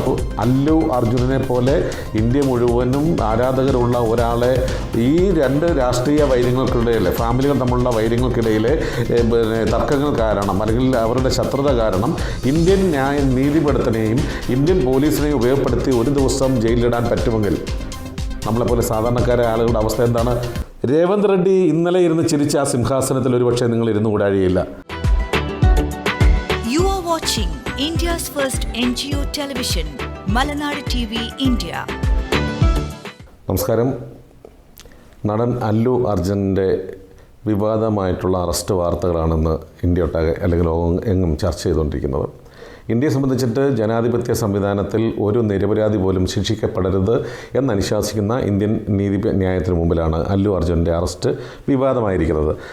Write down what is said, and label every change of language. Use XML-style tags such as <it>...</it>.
<ml>അപ്പോൾ അല്ലു അർജുനനെ പോലെ ഇന്ത്യ മുഴുവനും ആരാധകരുള്ള ഒരാളെ ഈ 2 രാഷ്ട്രീയ വൈര്യങ്ങൾക്കിടയിൽ, ഫാമിലികൾ തമ്മിലുള്ള വൈര്യങ്ങൾക്കിടയിലെ തർക്കങ്ങൾ കാരണം അല്ലെങ്കിൽ അവരുടെ ശത്രുത കാരണം ഇന്ത്യൻ നീതിപീഠത്തിനെയും ഇന്ത്യൻ പോലീസിനെയും ഉപയോഗപ്പെടുത്തി 1 ദിവസം ജയിലിലിടാൻ പറ്റുമെങ്കിൽ നമ്മളെപ്പോലെ സാധാരണക്കാരായ ആളുകളുടെ അവസ്ഥ എന്താണ്? രേവന്ത് റെഡ്ഡി ഇന്നലെ ഇരുന്ന് ചിരിച്ച ആ സിംഹാസനത്തിൽ ഒരുപക്ഷെ നിങ്ങൾ ഇരുന്ന് കൂടാഴിയില്ല.</ml> <en>You are watching India's first NGO television, Malanadu TV, India.</en> <ml>നമസ്കാരം. നടൻ അല്ലു അർജുൻ്റെ വിവാദമായിട്ടുള്ള അറസ്റ്റ് വാർത്തകളാണെന്ന് ഇന്ത്യ ഒട്ടാകെ അല്ലെങ്കിൽ ലോകം എങ്ങും ചർച്ച ചെയ്തുകൊണ്ടിരിക്കുന്നത്. ഇന്ത്യയെ സംബന്ധിച്ചിട്ട് ജനാധിപത്യ സംവിധാനത്തിൽ ഒരു നിരപരാധി പോലും ശിക്ഷിക്കപ്പെടരുത് എന്നനുശാസിക്കുന്ന ഇന്ത്യൻ നീതിന്യായത്തിന് മുമ്പിലാണ് അല്ലു അർജുൻ്റെ അറസ്റ്റ് വിവാദമായിരിക്കുന്നത്.</ml>